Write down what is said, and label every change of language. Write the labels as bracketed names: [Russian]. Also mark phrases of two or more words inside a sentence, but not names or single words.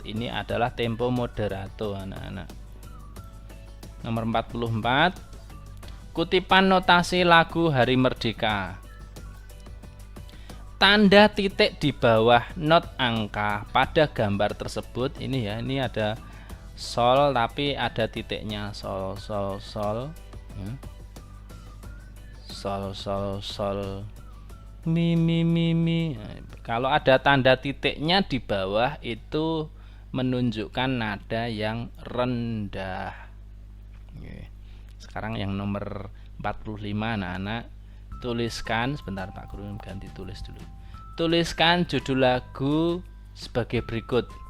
[Indonesian] Ini adalah tempo moderato anak-anak. Nomor 44, kutipan notasi lagu Hari Merdeka. Tanda titik di bawah not angka pada gambar tersebut, ini ya, ini ada sol tapi ada titiknya, sol sol sol ya. Sol sol sol mi mi mi mi. Nah, kalau ada tanda titiknya di bawah itu menunjukkan nada yang rendah. Sekarang yang nomor 45 anak-anak, tuliskan, sebentar Pak Guru ganti tulis dulu. Tuliskan judul lagu sebagai berikut.